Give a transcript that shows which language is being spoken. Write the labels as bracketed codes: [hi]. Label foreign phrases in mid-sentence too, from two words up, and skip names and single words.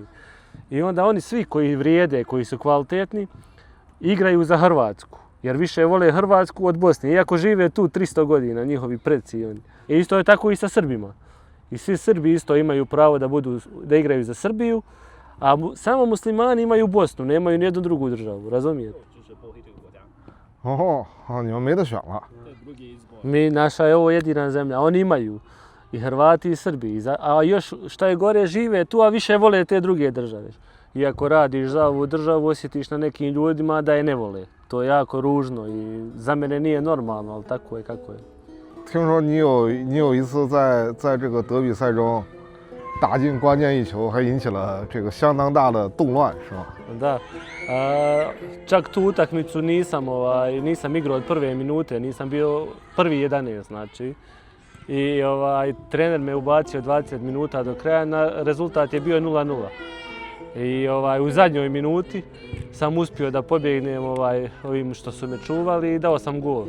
[bs] I onda oni svi koji vrijede, koji su kvalitetni, igraju za Hrvatsku, jer više vole Hrvatsku od Bosne, iako žive tu 300 godina, njihovi preci. I isto je tako i sa Srbima. I svi Srbi isto imaju pravo da igraju za Srbiju, a samo muslimani imaju Bosnu, nemaju nijednu drugu državu, razumijete? [zh] 哦，你们没得选了。 [bs] Naša je ovo jedina zemlja, oni imaju i Hrvati i Srbi, a još šta je gore žive tu, a više vole te druge države. Iako radiš za ovu državu, osjetiš na nekim ljudima da je ne vole. To je jako ružno i za mene nije normalno, ali tako je kako je. [zh] 听说你有一次在这个德比赛中打进关键一球，还引起了这个相当大的动乱，是吗？ [bs] Da. Čak tu utakmicu nisam igrao od prve minute, nisam bio prvi 11, znači. I trener me ubacio 20 minuta do kraja, rezultat je bio 0:0. I u zadnjoj minuti sam uspio da pobjegnem ovim što su me čuvali i dao sam gol.